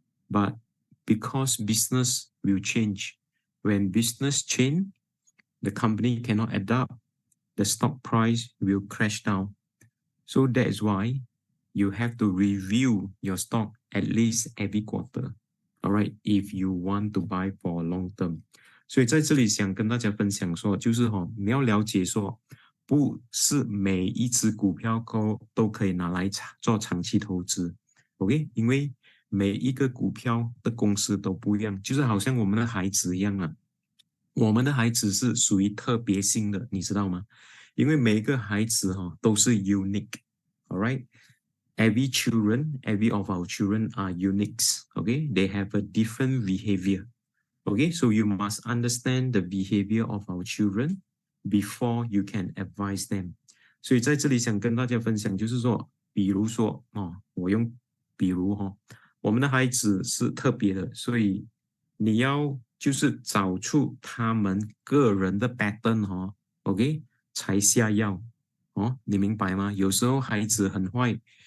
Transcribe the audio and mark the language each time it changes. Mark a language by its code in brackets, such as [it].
[en] But because business will change, when business change, the company cannot adapt, the stock price will crash down. So that is why you have to review your stock at least every quarter, all right, if you want to buy for long term. [zh] 所以在这里想跟大家分享说，就是你要了解说，不是每一只股票都可以拿来做长期投资 ，OK？因为每一个股票的公司都不一样，就是好像我们的孩子一样啊，我们的孩子是属于特别性的，你知道吗？因为每一个孩子都是 unique，all right？ [en] Every of our children are unique, okay? They have a different behavior, okay? So you must understand the behavior of our children before you can advise them. [zh] 所以在这里想跟大家分享，就是说，比如说我用比如我们的孩子是特别的，所以你要就是找出他们个人的 pattern OK 才下药你明白吗？有时候孩子很坏